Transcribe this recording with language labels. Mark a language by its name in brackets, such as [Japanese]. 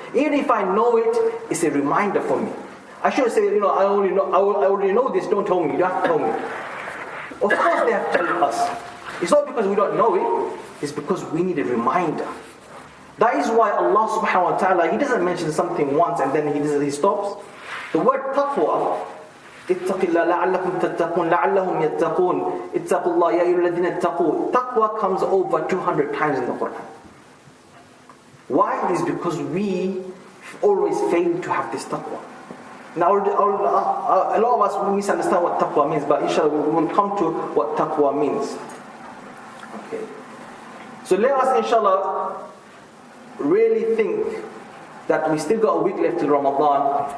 [English] Even if I know it, it's a reminder for me. I shouldn't say, I already know this, don't tell me, you don't have to tell me. Of course they have to tell us. It's not because we don't know it, it's because we need a reminder. That is why Allah subhanahu wa ta'ala, He doesn't mention something once and then He stops. The word taqwa, [Arabic] اتق الله لعلكم تتقون لعلهم يتقون اتقوا الله يا أيها الذين اتقوا. [English] Taqwa comes over 200 times in the Quran. Why? It is because we always fail to have this taqwa. Now, a lot of us will misunderstand what taqwa means, but inshallah we will come to what taqwa means. Okay. So let us inshallah really think that we still got a week left till Ramadan.